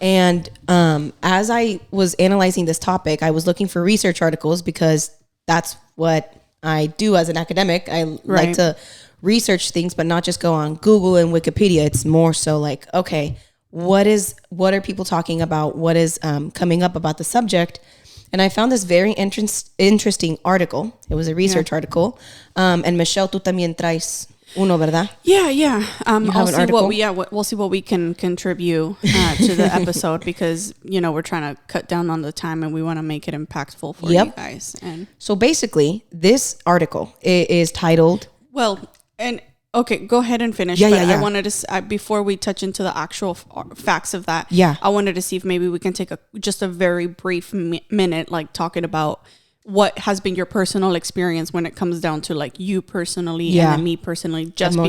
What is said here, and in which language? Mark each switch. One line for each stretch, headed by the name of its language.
English: And as I was analyzing this topic, I was looking for research articles because that's what I do as an academic. I like to research things, but not just go on Google and Wikipedia. It's more so like, okay, what are people talking about? What is coming up about the subject? And I found this very interesting article. It was a research article.
Spanish: And Michelle, tú también traes uno, ¿verdad?
English: Yeah. We'll see what we can contribute to the episode because, you know, we're trying to cut down on the time and we want to make it impactful for you guys. And so basically, this article is titled... Well, and... Okay, go ahead and finish. Yeah. I wanted to, before we touch into the actual facts of that, I wanted to see if maybe we can take just a very brief minute, like talking about what has been your personal experience when it comes down to like you personally and then me personally, just